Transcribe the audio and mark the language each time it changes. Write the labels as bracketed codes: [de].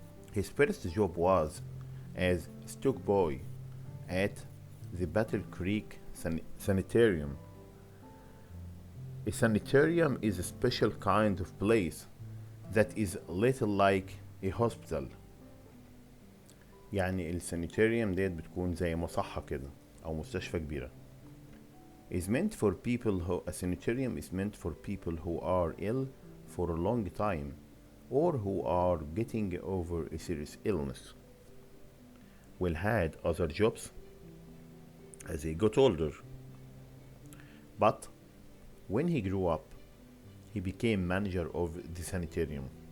[en] His first job was as stock boy at the Battle Creek Sanitarium. A sanitarium is a special kind of place that is little like a hospital. [ar] يعني السانيتاريوم ديت بتكون زي مصحة كده أو مستشفى كبيرة. [en] A sanitarium is meant for people who are ill for a long time or who are getting over a serious illness. Will had other jobs as he got older, but when he grew up, he became manager of the sanitarium.